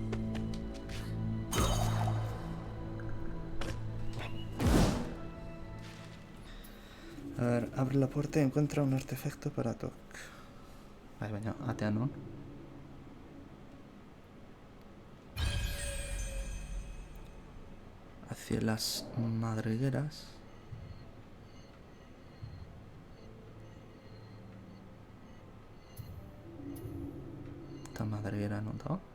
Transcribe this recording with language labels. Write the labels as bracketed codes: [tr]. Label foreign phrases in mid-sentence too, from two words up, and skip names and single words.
[es] A ver, abre la puerta y encuentra un artefacto para Tok. [eu] Vale, baina, atea non? [es] Hacia las madrigueras. Esta madriguera no da.